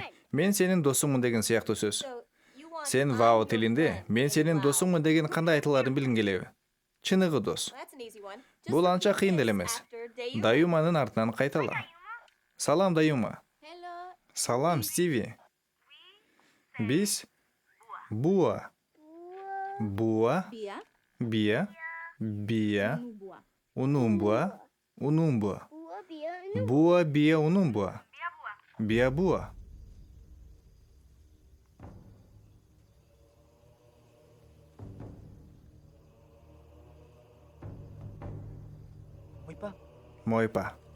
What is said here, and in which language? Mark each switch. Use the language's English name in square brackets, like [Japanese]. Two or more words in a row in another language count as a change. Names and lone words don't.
[Kyrgyz] Мен сенин досуңмун деген сыяктуу сөз. Сен Вао тилинде мен сенин досуңмун деген кандай айтыларын билгиң келеби? Чыныгы дос. Бул анча кыйын деле эмес. Даюманын артынан кайтала. Салам, Даюма. Салам, Стиви. [Waorani] Биз Буа. Буа. Бия. Бия. Унумбуа. Унумбуа. Буа, Бия, Унумбуа. Бия, Буа. Мойпа.